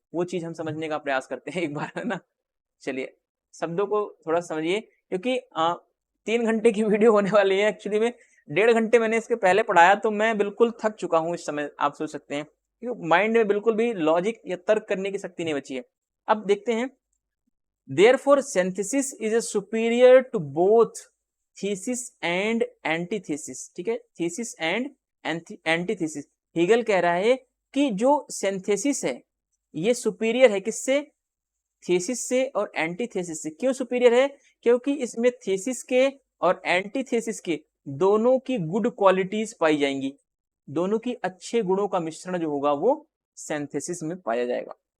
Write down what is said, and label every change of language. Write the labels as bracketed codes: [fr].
[hi] वो चीज हम समझने का प्रयास करते हैं एक बार, है ना। चलिए, शब्दों को थोड़ा समझिए, क्योंकि 3 घंटे की वीडियो होने वाली है। एक्चुअली में 1.5 घंटे मैंने इसके पहले पढ़ाया, तो मैं बिल्कुल थक चुका हूँ इस समय, आप सोच सकते हैं, क्योंकि माइंड में बिल्कुल भी लॉजिक या तर्क करने की शक्ति नहीं बची है। अब देखते हैं, [en] therefore synthesis is a superior to both thesis and antithesis। [hi] ठीक है, [en] thesis and antithesis। [hi] हीगल कह रहा है कि जो सिंथेसिस है ये सुपीरियर है, किससे? थीसिस से और एंटीथेसिस से। क्यों सुपीरियर है? क्योंकि इसमें थीसिस के और एंटीथेसिस के दोनों की गुड क्वालिटीज पाई जाएंगी, दोनों की अच्छे गुणों का मिश्रण जो होगा वो सिंथेसिस में पाया जाएगा।